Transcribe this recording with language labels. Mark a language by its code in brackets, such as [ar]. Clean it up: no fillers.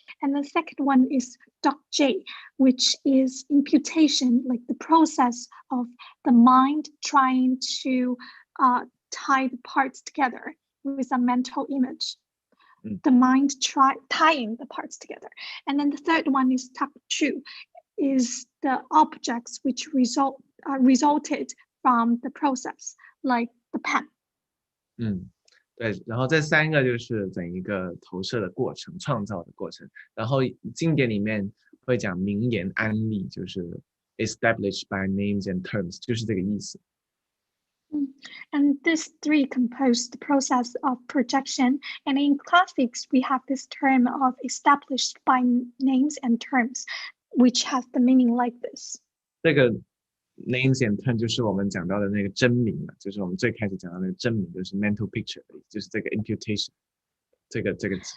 [en] And the second one is dokje, which is imputation, like the process of the mind trying to tie the parts together with a mental image. The mind tying the parts together. And then the third one is takchu, is the objects which resulted from the process, like the pen. [zh] 对，然后这3个就是整一个投射的过程，创造的过程。然后经典里面会讲名言安利，就是 [en] established by names and terms， [zh] 就是这个意思。 [en] And these 3 compose the process of projection. And in classics, we have this term of established by names and terms, which has the meaning like this. [zh] 这个 names and terms 就是我们讲到的那个真名了，就是我们最开始讲到那个真名，就是 mental picture， 就是这个 imputation， 这个词。